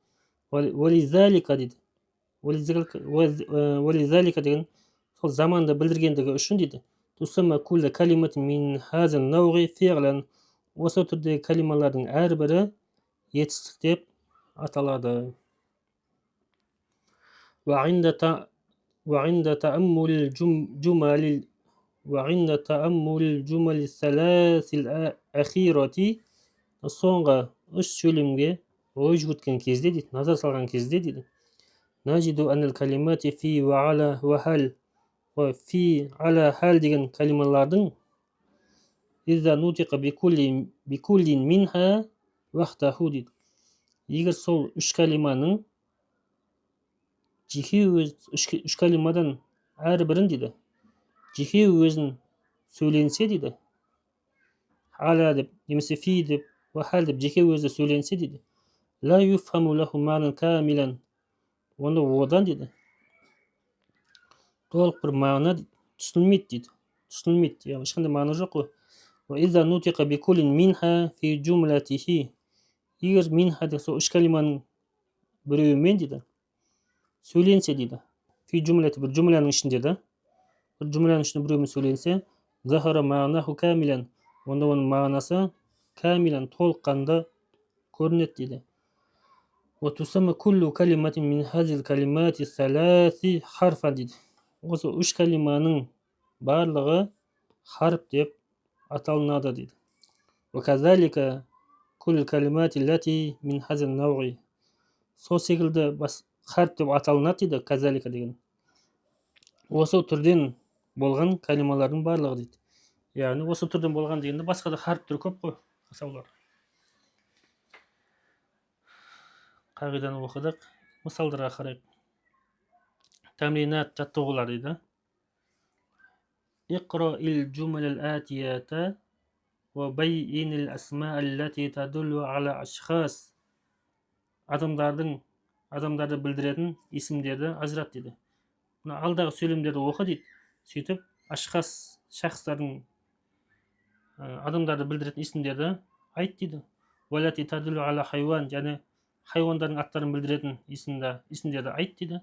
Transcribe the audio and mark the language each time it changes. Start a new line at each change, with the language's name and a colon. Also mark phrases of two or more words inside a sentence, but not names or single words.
Kazakh: Вализалика дейді. Вализалика деген сол заманды білдіргендігі үшін дейді.
Arabic: تسمى كل كلمة من هذا النوع فعلا,
Kazakh: осы түрдегі калималардың әрбірі етістік деп аталады.
Arabic: وعند تأمل الجمل الثلاث الأخيرة,
Kazakh: соңғы үш сөйлемге ой жүгірткен кезде дейді, назар салған кезде дейді.
Arabic: نجد أن الكلمات في وعلى وهل, في على هل
Kazakh: деген калималардың
Arabic: إذا نطق بكل منها وحده дейді.
Kazakh: Егер сол үш калиманың үш калимадан әрбірін дейді жеке өзін сөйленсе дейді, аля деп немесе фи деп хал деп жеке өзі сөйленсе дейді,
Arabic: لا يفهم له معنى كاملا,
Kazakh: онда одан дейді толық бір мағына түсінілмейді дейді. Түсінілмейді, яғни ешқандай мағына жоқ қой.
Arabic: وإذا نطق بكل منها في جملته,
Kazakh: егер минха деп сол үш калиманың біреуімен дейді сөйленсе дейді,
Arabic: في جملة
Kazakh: бір джумляның ішінде да, бір джумляның ішінде біреуімен сөйленсе,
Arabic: ظهر معناه كاملا,
Kazakh: онда оның мағынасы камилан толыққанды көрінеді дейді.
Arabic: وتسمى كل كلمة من هذه الكلمات الثلاث حرفا дейді.
Kazakh: Осы үш калиманың барлығы харф деп аталынады дейді.
Arabic: وكذلك كل الكلمات التي من هذا النوع,
Kazakh: сол секілді харф деп аталынады дейді, казалика деген осы түрден болған калималардың барлығы дейді. Яғни осы түрден болған дегенде басқа да харфтер көп қой. Мысалдар. Қағиданы оқыдық. Мысалдарға қарайық. Тәмринат жаттығулар дейді.
Arabic: اقرأ الجمل الآتية وبين الأسماء التي تدل على أشخاص.
Kazakh: Адамдарды білдіретін есімдерді ажырат дейді. Мына алдағы сөйлемдерді оқы дейді. Сөйтіп, ашхас, шахстардың адамдарды білдіретін есімдерді айт дейді.
Arabic: والتي تدل على حيوان,
Kazakh: және хайуандардың аттарын білдіретін есімдерді айт дейді.